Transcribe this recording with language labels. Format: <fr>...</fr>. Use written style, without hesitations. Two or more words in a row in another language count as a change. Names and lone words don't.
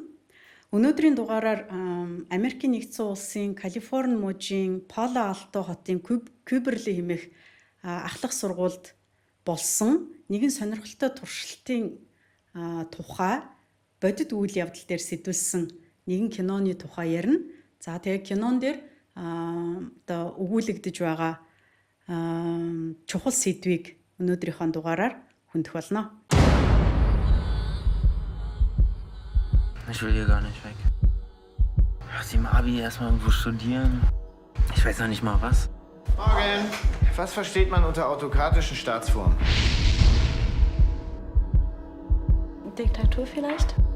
<mn>Өнөөдрийн дугаараар Америкийн нэгдсэн улсын Калифорни мужийн Пало Алто хотын Кюберли хэмээх ахлах сургуульд болсон нэгэн сонирхолтой туршилтын тухай бодит үйл явдал дээр сэтүүлсэн нэгэн киноны тухай ярина. За тэгээ кинон дээр одоо өгүүлэгдэж байгаа чухал сэдвийг өнөөдрийнхөө дугаараар хөндөх болно.</mn> <de>Ich will hier gar nicht weg. Lass im Abi erstmal irgendwo studieren. Ich weiß noch nicht mal was. Morgen. Was versteht man unter autokratischen Staatsformen? Diktatur vielleicht?</de>